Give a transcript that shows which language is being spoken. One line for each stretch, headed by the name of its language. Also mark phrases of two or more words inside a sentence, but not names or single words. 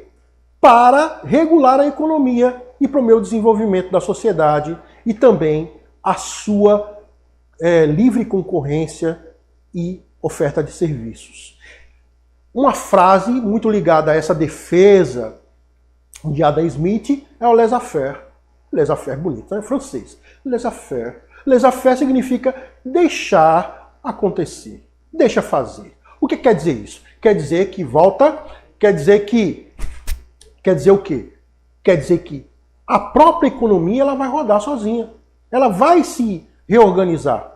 Portuguese: Para regular a economia e promover o desenvolvimento da sociedade e também a sua livre concorrência e oferta de serviços. Uma frase muito ligada a essa defesa de Adam Smith é o
French: laissez-faire. Laissez-faire
Portuguese: bonito, é francês.
French: Laissez-faire. Laissez-faire
Portuguese: significa deixar acontecer, deixa fazer. O que quer dizer isso? Quer dizer que quer dizer o quê? Quer dizer que a própria economia ela vai rodar sozinha. Ela vai se reorganizar.